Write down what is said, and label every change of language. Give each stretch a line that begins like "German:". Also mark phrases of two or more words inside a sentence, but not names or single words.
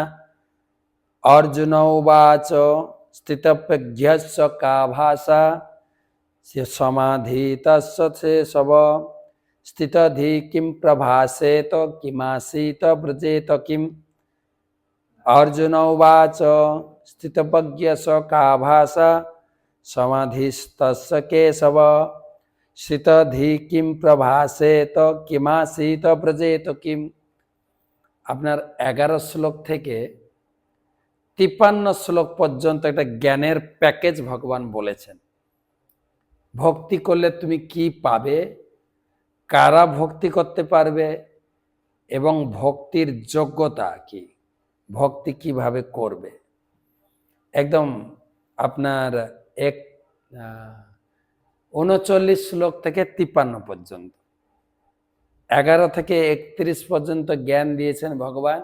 Sanskrit: अर्जुन उवाच स्थितप्रज्ञस्य का भाषा समाधितस्य शेषव स्थितधि किं प्रभासेत किमासीत व्रजेत किम्। अर्जुन उवाच स्थितप्रज्ञस्य का भाषा समाधिस्तस्य केशव स्थितधि किं प्रभासेत किमासीत व्रजेत किम्।
Bangla: আপনার 11 শ্লোক থেকে 53 শ্লোক পর্যন্ত একটা জ্ঞানের প্যাকেজ ভগবান বলেছেন। ভক্তি করলে তুমি কি পাবে, কারা ভক্তি করতে পারবে এবং ভক্তির যোগ্যতা কি, ভক্তি কিভাবে করবে, একদম আপনার 39 শ্লোক থেকে 53 পর্যন্ত 11 থেকে 31 পর্যন্ত জ্ঞান দিয়েছেন ভগবান।